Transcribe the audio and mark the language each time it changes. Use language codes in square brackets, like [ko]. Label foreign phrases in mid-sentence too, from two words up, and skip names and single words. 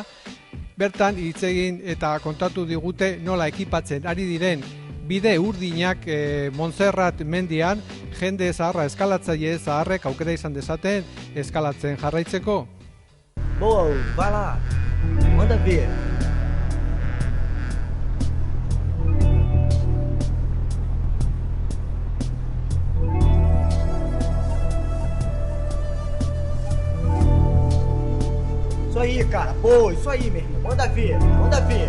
[eu] Bertan hitz egin eta kontatu digute nola ekipatzen ari diren bide urdinak Montserrat mendian, jende zaharra eskalatzaile zaharrek aukera izan dezaten eskalatzen jarraitzeko. [pt] Boa, vai lá, manda ver. Isso aí, cara, boa, isso aí, meu irmão, manda ver, manda ver.